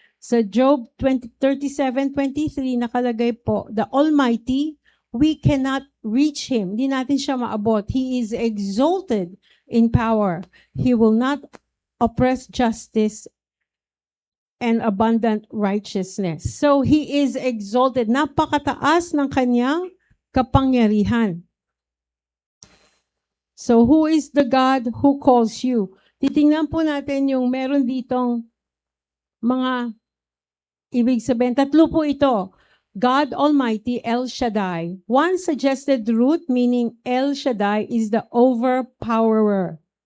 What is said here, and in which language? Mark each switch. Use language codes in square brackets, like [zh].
[tl] Sa Job 37:23 nakalagay po, [en] the Almighty, we cannot reach Him. [tl] Hindi natin siya maabot. [en] He is exalted in power. He will not oppress justice and abundant righteousness. So He is exalted. [tl] Napakataas ng kanyang kapangyarihan. [en] So who is the God who calls you? [tl] Titingnan po natin yung meron ditong mga ibig sabihin. Tatlo po ito. [en] God Almighty, El Shaddai. One suggested root, meaning El Shaddai, is the overpowerer.